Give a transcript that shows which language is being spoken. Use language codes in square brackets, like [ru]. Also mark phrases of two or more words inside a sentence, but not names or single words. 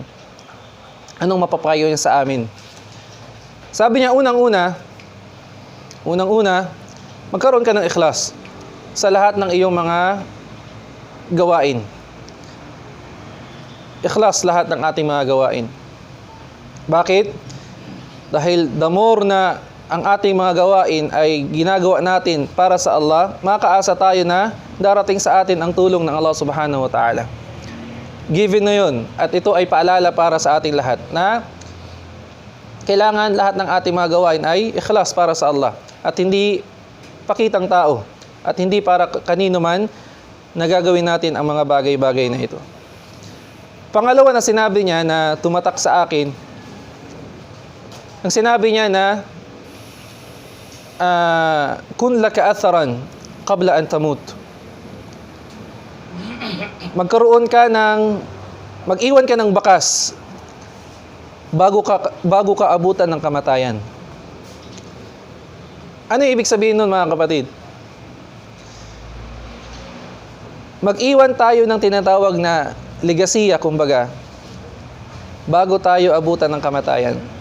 [tl] Anong mapapayo niya sa amin? Sabi niya, unang-una, magkaroon ka ng ikhlas sa lahat ng iyong mga gawain. Ikhlas lahat ng ating mga gawain. Bakit? Dahil [en] the more [tl] na ang ating mga gawain ay ginagawa natin para sa Allah, makaasa tayo na darating sa atin ang tulong ng Allah [ar] سبحانه وتعالى. [tl] Given na yun. At ito ay paalala para sa ating lahat na kailangan lahat ng ating mga gawain ay ikhlas para sa Allah. At hindi pakitang tao. At hindi para kanino man na gagawin natin ang mga bagay-bagay na ito. Pangalawa na sinabi niya na tumatak sa akin, ang sinabi niya na [ar] كن لك أثرا قبل أن تموت. [tl] Mag-iwan ka ng bakas bago ka abutan ng kamatayan. Ano yung ibig sabihin nun, mga kapatid? Mag-iwan tayo ng tinatawag na legasiya, kumbaga, bago tayo abutan ng kamatayan.